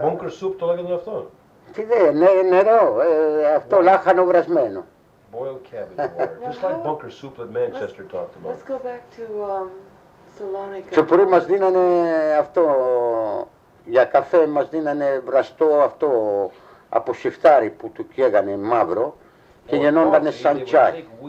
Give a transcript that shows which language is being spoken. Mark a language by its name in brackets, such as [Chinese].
[Greek] Το bunker soup το λέγανε αυτό. Τι δε, νερό, αυτό λάχανο βρασμένο. [English] Boiled cabbage water, just like bunker soup that Manchester talked about. Let's go back to Salonika. [Greek] Στο πρωί μας δίνανε αυτό, για καφέ μας δίνανε βραστό αυτό από σιφτάρι που του καίγανε μαύρο και γεννόντανε σαν τσάι.